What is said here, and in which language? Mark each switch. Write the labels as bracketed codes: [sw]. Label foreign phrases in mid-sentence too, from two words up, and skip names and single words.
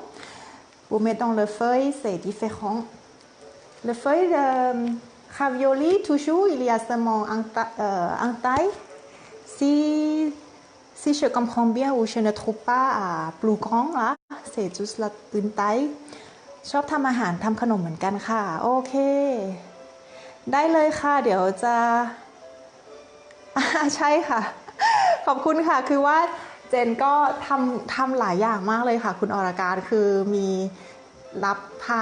[fr] Vous mettez dans le feuille, c'est différent. Le feuille de ravioli, toujours, il y a seulement un taille. Si je comprends bien ou je ne trouve pas plus grand là, c'est juste une taille. [th] ชอบทำอาหารทำขนมเหมือนกันค่ะโอเคได้เลยค่ะเดี๋ยวจะใช่ค่ะขอบคุณค่ะคือว่าเจนก็ทำหลายอย่างมากเลยค่ะคุณอรการคือมีรับพา